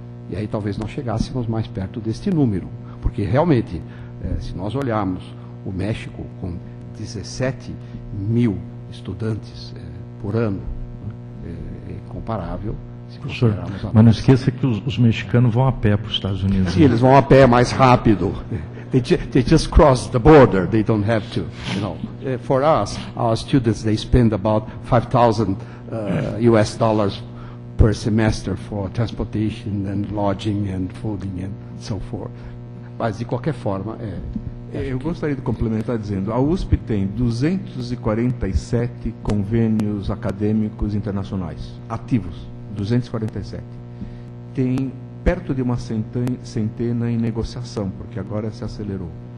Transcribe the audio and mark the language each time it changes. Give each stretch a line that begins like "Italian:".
Portuguese: e aí talvez nós chegássemos mais perto deste número, porque realmente, se nós olharmos o México com 17 mil estudantes por ano, é incomparável. Professor, mas não esqueça que os mexicanos vão a pé para os Estados Unidos. Sim, eles vão a pé mais rápido.
English: They just cross the border. They don't have to. You know, for us, our students they spend about $5,000 US dollars per semester for transportation and lodging and fooding and so forth.
Portuguese: Mas de qualquer forma, eu gostaria de complementar dizendo, a USP tem 247 convênios acadêmicos internacionais ativos. 247. Tem perto de uma centena em negociação, porque agora se acelerou.